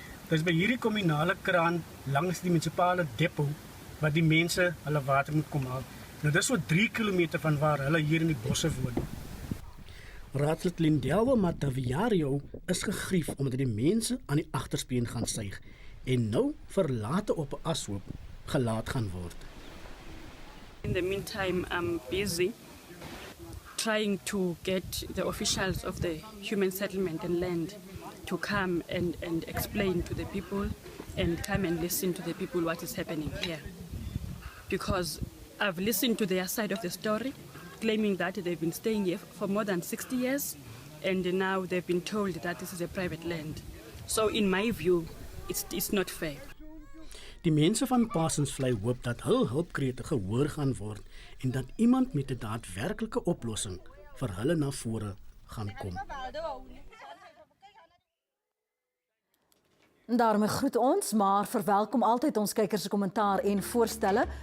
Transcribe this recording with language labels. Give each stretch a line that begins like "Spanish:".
Afrikaans: Dis by hierdie kommunale kraan langs die munisipale depot wat die mense hulle water moet kom haal. Nou dis so 3 km van waar hulle hier in die bosse woon. Raadslid Lindelwa Mataviario is gegrief omdat die mense aan die agterspeen gaan suig en nou verlate op 'n ashoop gelaat gaan word.
English: In the meantime, I'm busy trying to get the officials of the human settlement and land to come and explain to the people and come and listen to the people what is happening here. Because I've listened to their side of the story, claiming that they've been staying here for more than 60 years, and now they've been told that this is a private land. So in my view, it's not fair.
Afrikaans: Die mense van Parsons Vlei hoop dat hul hulpkrete gehoor gaan word en dat iemand met 'n daadwerklike oplossing vir hulle na vore gaan kom. Daarmee groet ons, maar verwelkom altyd ons kykers se kommentaar en voorstelle.